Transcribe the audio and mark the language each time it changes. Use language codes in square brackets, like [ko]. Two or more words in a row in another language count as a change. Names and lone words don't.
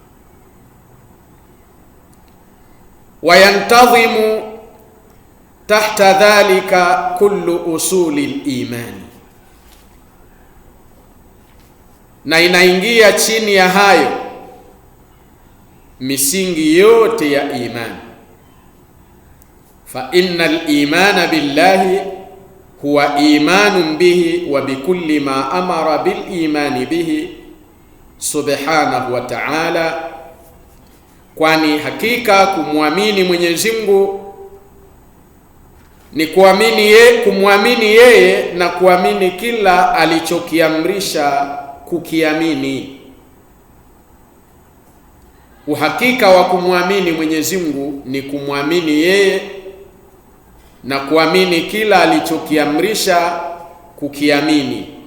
[ar] وينتظم تحت ذلك كل أصول الإيمان, [sw] na inaingia chini ya hayo misingi yote ya imani. [ar] فإن الإيمان بالله هو إيمان به وبكل ما أمر بالإيمان به سبحانه وتعالى, [sw] kwani hakika kumwamini Mwenyezi Mungu ni kumwamini yeye na kuamini kila alichokiamrisha kukiamini. Uhakika wa kumwamini Mwenyezi Mungu ni kumwamini yeye na kuamini kila alichokiamrisha kukiamini